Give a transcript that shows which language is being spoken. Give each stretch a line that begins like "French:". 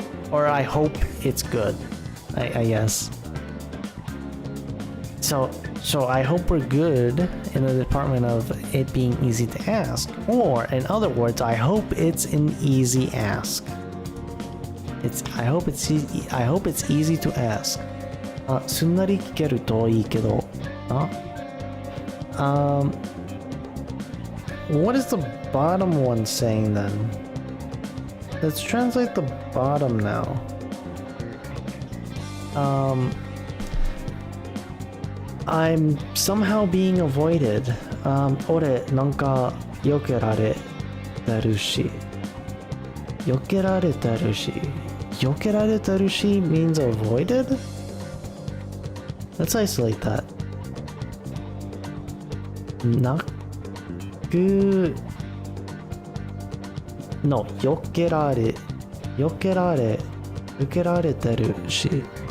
English: Or I hope it's good, I guess. So I hope we're good in the department of it being easy to ask. Or in other words, I hope it's an easy ask. I hope it's easy to ask.
Japanese: すんなり聞けるといいけど。
English: What is the bottom one saying then? Let's translate the bottom now. I'm somehow being avoided.
Japanese: 俺なんか避けられてるし。 Yokeraretarushi.
English: Yokeraretarushi means avoided? Let's isolate that. Naku...
Japanese: No, yokerare. Yokerare. Yokerareterushi.